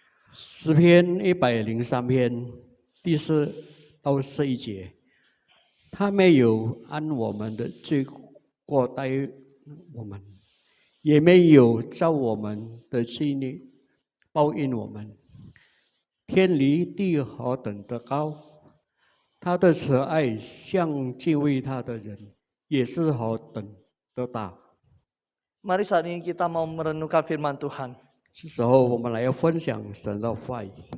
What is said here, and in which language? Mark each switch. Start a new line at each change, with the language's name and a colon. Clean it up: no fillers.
Chinese: 诗篇103篇第4到11节，他没有按我们的罪过待我们，也没有照我们的罪孽报应我们。天离地何等的高，他的慈爱向敬畏他的人也是何等的大。
Indonesian: Mari saat ini kita mau merenungkan firman Tuhan.
Chinese: 这时候，我们来分享神的话语。